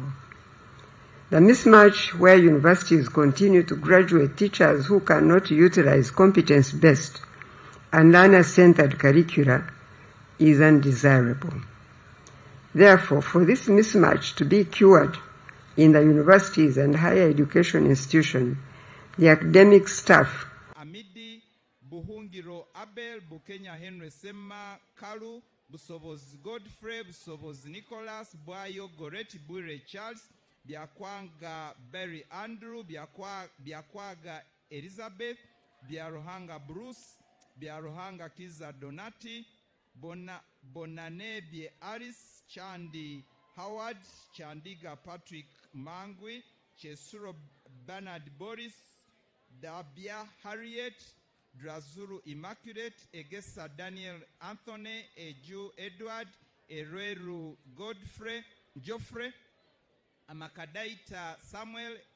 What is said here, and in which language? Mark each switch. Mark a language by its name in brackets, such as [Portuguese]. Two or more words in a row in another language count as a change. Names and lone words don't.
[English] The mismatch where universities continue to graduate teachers who cannot utilize competence-based and learner-centered curricula is undesirable. Therefore, for this mismatch to be cured in the universities and higher education institutions, the academic staff Amidi Buhungiro Abel Bukenya Henry Sema Kalu Busobozi Godfrey Busobozi Nicholas Bwayo Goreti Bwire Charles Byakwanga Berry Andrew Byakwaga Elizabeth Byaruhanga Bruce Byaruhanga Kiza Donati Bonane Bye Alice Chandi Howard Chandiga Patrick Mangwi Chesuro Bernard Boris Dabia Harriet Drazuru Immaculate Egesa Daniel Anthony Eju Edward Ereru Godfrey Geoffrey Amakadaita Samuel